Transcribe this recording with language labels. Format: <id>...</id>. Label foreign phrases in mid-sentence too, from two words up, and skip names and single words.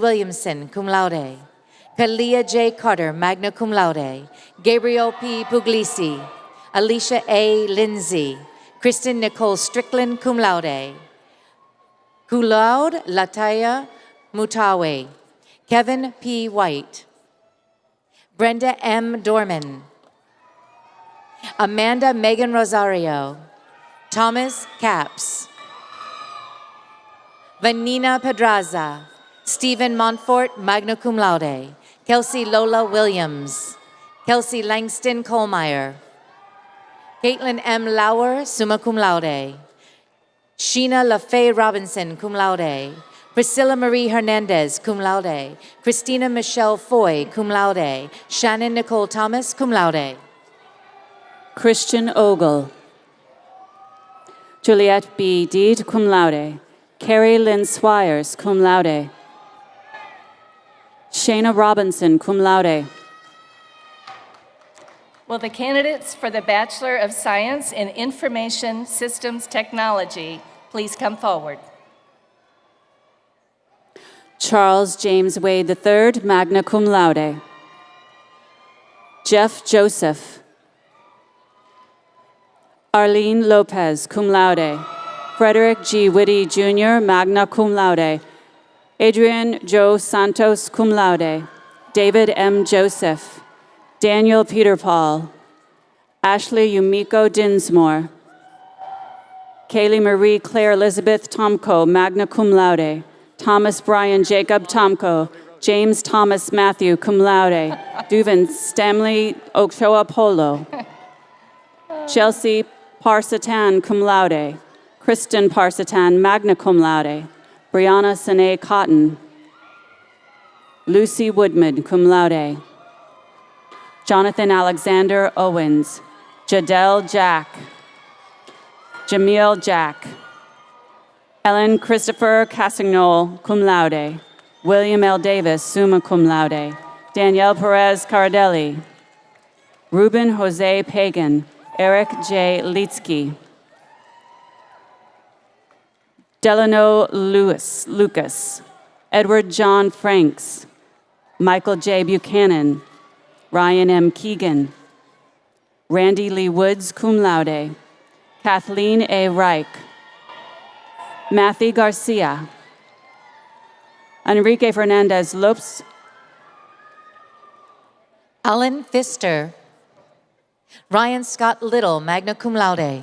<en>Williamson,</en> <la>cum laude.</la> <en>Kalia J. Carter,</en> <la>magna cum laude.</la> <en>Gabriel P. Puglisi. Alicia A. Lindsay. Kristen Nicole Strickland,</en> <la>cum laude. Cum laude,</la> <en>Lataya Mutawe. Kevin P. White. Brenda M. Dorman. Amanda Megan Rosario. Thomas Capps. Vanina Pedraza. Stephen Montfort,</en> <la>magna cum laude.</la> <en>Kelsey Lola Williams. Kelsey Langston Colmeyer. Caitlin M. Lauer,</en> <la>summa cum laude.</la> <en>Sheena LaFay Robinson,</en> <la>cum laude.</la> <en>Priscilla Marie Hernandez,</en> <la>cum laude.</la> <en>Christina Michelle Foy,</en> <la>cum laude.</la> <en>Shannon Nicole Thomas,</en> <la>cum laude.</la> <en>Christian Ogle. Juliette B. Deed,</en> <la>cum laude.</la> <en>Carrie Lynn Swires,</en> <la>cum laude.</la> <en>Shayna Robinson,</en> <la>cum laude.</la> <en>Will the candidates for the Bachelor of Science in Information Systems Technology please come forward? Charles James Wade III,</en> <la>magna cum laude.</la> <en>Jeff Joseph. Arlene Lopez,</en> <la>cum laude.</la> <en>Frederick G. Whitty Jr.,</en> <la>magna cum laude.</la> <en>Adrian Joe Santos,</en> <la>cum laude.</la> <en>David M. Joseph. Daniel Peter Paul. Ashley Yumiko Dinsmore. Kaylee Marie Claire Elizabeth Tomko,</en> <la>magna cum laude.</la> <en>Thomas Brian Jacob Tomko. James Thomas Matthew,</en> <la>cum laude.</la> <en>Duvan Stanley Ochoa Polo. Chelsea Parsatan,</en> <la>cum laude.</la> <en>Kristen Parsatan,</en> <la>magna cum laude.</la> <en>Brianna Sine Cotton. Lucy Woodman,</en> <la>cum laude.</la> <en>Jonathan Alexander Owens. Jadel Jack. Jamil Jack. Ellen Christopher Cassignol,</en> <la>cum laude.</la> <en>William L. Davis,</en> <la>summa cum laude.</la> <en>Danielle Perez Cardelli. Ruben Jose Pagan. Eric J. Litsky. Delano Lucas. Edward John Franks. Michael J. Buchanan. Ryan M. Keegan. Randy Lee Woods,</en> <la>cum laude.</la> <en>Kathleen A. Reich. Matthew Garcia. Enrique Fernandez Lopes. Alan Pfister. Ryan Scott Little,</en> <la>magna cum laude.</la>